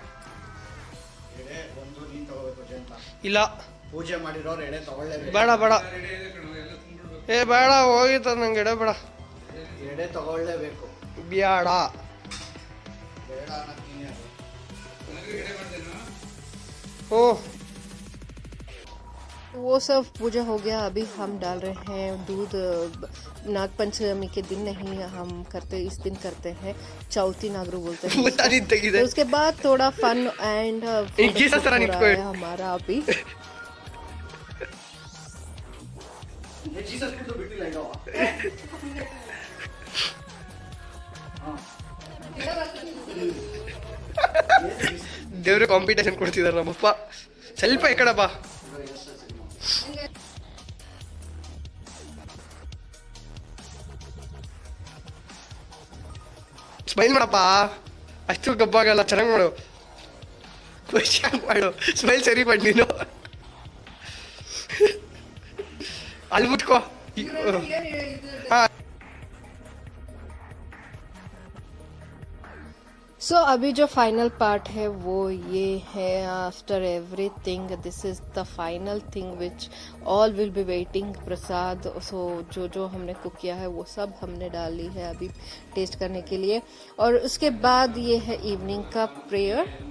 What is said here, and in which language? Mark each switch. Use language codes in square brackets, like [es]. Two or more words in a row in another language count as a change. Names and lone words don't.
[kn] ಇಲ್ಲ ಪೂಜೆ ಮಾಡಿರೋರು ಎಡೆ ತಗೊಳ್ಳೇಬೇಕು. ಬೇಡ ಬೇಡ, ಏ ಬೇಡ, ಹೋಗಿತ್ತ ನಂಗೆ ಎಡೆ ಬೇಡ, ಎಡೆ ತಗೊಳ್ಳೇಬೇಕು. ಬ್ಯಾಡ ಬೇಡ ಓ. [hi] वो सब पूजा हो गया। अभी हम डाल रहे हैं दूध। नाग पंचमी के दिन नहीं हम करते, इस दिन करते हैं, चौथी नागरू बोलते हैं इसको। तो उसके बाद थोड़ा [en] fun and [hi] हमारा अभी [kn] ದೇವ್ರ ಕಾಂಪಿಟೇಷನ್ ಕೊಡ್ತಿದಾರೆ ನಮ್ಮಪ್ಪ. ಸ್ವಲ್ಪ ಈ ಕಡೆ ಬಾ. ಸ್ಮೈಲ್ ಮಾಡಪ್ಪ, ಅಷ್ಟು ಗಬ್ಬಾಗಲ್ಲ, ಚೆನ್ನಾಗಿ ಮಾಡು, ಖುಷಿಯಾಗಿ ಮಾಡು, ಸ್ಮೈಲ್ ಸರಿ ಮಾಡಿ ನೀನು. ಅಲ್ಲಿ ಮುಟ್ಕೋ. ಹಾಂ. [hi] सो अभी जो [en] final part [hi] है वो ये है। [en] after everything this is the final thing which all will be waiting, [hi] प्रसाद। सो जो जो हमने कुक किया है वो सब हमने डाल ली है अभी टेस्ट करने के लिए। और उसके बाद ये है इवनिंग का प्रेयर।